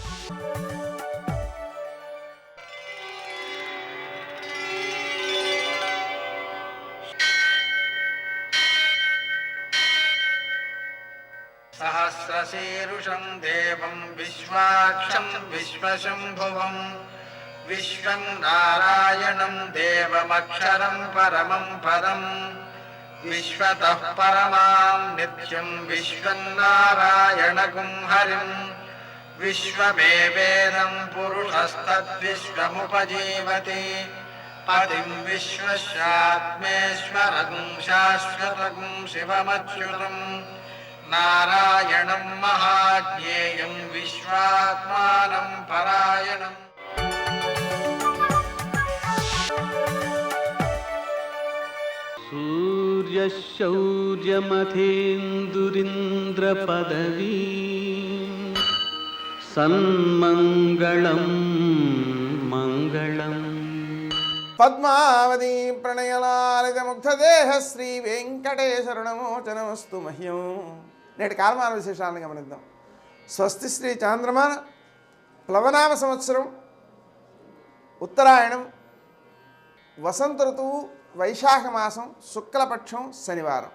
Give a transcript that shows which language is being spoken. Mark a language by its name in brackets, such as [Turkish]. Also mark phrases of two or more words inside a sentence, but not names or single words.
[Sanskrit] సహస్రశీరుషం దేవం విశ్వాక్షం విశ్వశంభువం విశ్వం నారాయణం దేవమక్షరం పరమం పదం విశ్వతః పరమాం నిత్యం విశ్వం నారాయణగుం హరిం विश्वमेवेदं पुरुषस्तद्विश्वमुपजीवति पतिं विश्वस्यात्मेश्वरगुं शाश्वतगुं शिवमच्युतं नारायणं महाज्ञेयं विश्वात्मानं परायणम् सूर्यशौर्यमथेन्दुरिन्द्रपदवी सन्मङ्गलं मङ्गलम् పద్మావతి ప్రణయలాలిత ముగ్ధదేహ శ్రీ వెంకటేశ్వరణమోచనమస్తు మహ్యం. [Telugu] నేటి కాలమాన విశేషాలను గమనిద్దాం. స్వస్తి శ్రీ చాంద్రమాన ప్లవనామ సంవత్సరం, ఉత్తరాయణం, వసంత ఋతువు, వైశాఖ మాసం, శుక్లపక్షం, శనివారం.